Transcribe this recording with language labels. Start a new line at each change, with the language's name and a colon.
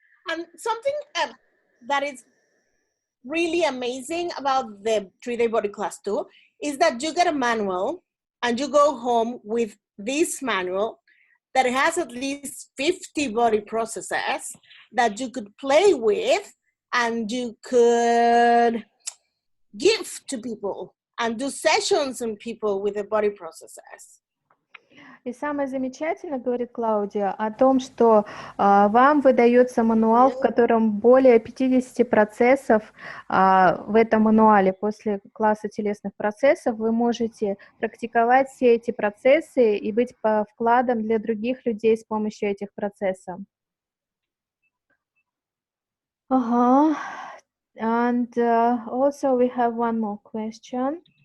English: And something that is really amazing about the 3-day body class 2 is that you get a manual and you go home with this manual that has at least 50 body processes that you could play with and you could give to people and do sessions on people with the body processes.
Russian: И самое замечательное, говорит Клаудия, о том, что вам выдается мануал, в котором более 50 процессов в этом мануале. После класса телесных процессов вы можете практиковать все эти процессы и быть вкладом для других людей с помощью этих процессов.
English: And also we have one more question.